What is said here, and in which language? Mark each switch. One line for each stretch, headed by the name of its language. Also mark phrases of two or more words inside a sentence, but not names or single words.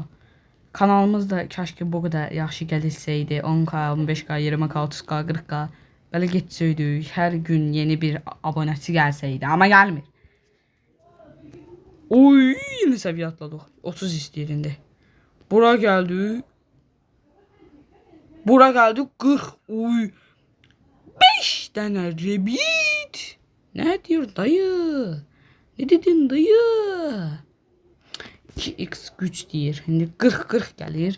Azerbaijani: Kanalımız da kaşki bu qədər yaxşı gəlsəydi 10K, 15K, 20K, 30K, 40K belə getsəydik. Hər gün yeni bir abonəçi gəlsəydi. Amma gəlmir. Oy yeni səviyyə atladıq. 30 istəyir indi.
Turkish: Bura geldi
Azerbaijani: 40.
Turkish: Oy 5 tane Rabbit. Ne diyor dayı? Ne dedin dayı? 2x güç deyir. Şimdi 40 gelir.